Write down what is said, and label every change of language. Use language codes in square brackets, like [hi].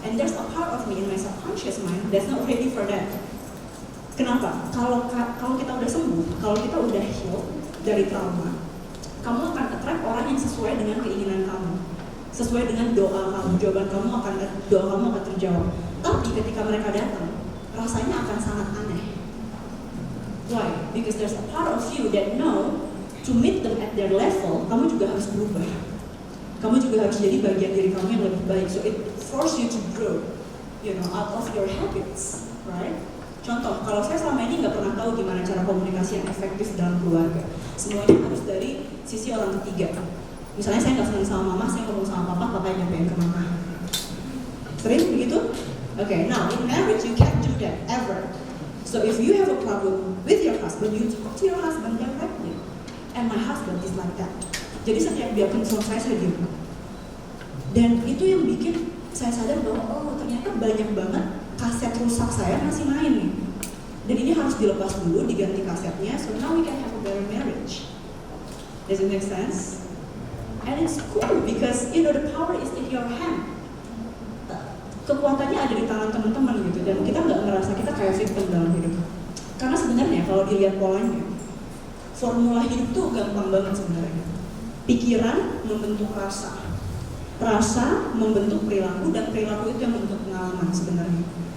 [en] And there's a part of me in my subconscious mind that's not ready for that. [id] Kenapa? Kalau kita udah sembuh, kalau kita udah heal dari trauma, kamu akan attract orang yang sesuai dengan keinginan kamu, sesuai dengan doa kamu. Doa kamu akan terjawab. Tapi ketika mereka datang, rasanya akan sangat aneh. Why? [en] Because there's a part of you that know to meet them at their level, [id] kamu juga harus berubah. Kamu juga harus jadi bagian diri kamu yang lebih baik. [en] So it force you to grow, out of your habits, right? [id] Contoh, kalau saya selama ini nggak pernah tahu gimana cara komunikasi yang efektif dalam keluarga. Semuanya harus dari sisi orang ketiga. Misalnya saya nggak senang sama mama, saya ngomong sama papa yang nyampein ke mama. Sering begitu? [en] Okay, now in marriage you can't do that ever. So if you have a problem with your husband, you talk to your husband directly. And my husband is like that. [id] Jadi setiap dia confront saya diem. Dan itu yang bikin saya sadar bahwa ternyata banyak banget kaset rusak saya masih main nih. Dan ini harus dilepas dulu, diganti kasetnya. [en] So now we can have a better marriage. Does it make sense? And it's cool because the power is in your hand. [id] Kekuatannya ada di tangan teman-teman gitu, dan kita nggak ngerasa kita kayak victim dalam hidup. Karena sebenarnya kalau dilihat polanya, formula hidup tuh gampang banget sebenarnya. Pikiran membentuk rasa, rasa membentuk perilaku, dan perilaku itu yang membentuk pengalaman sebenarnya.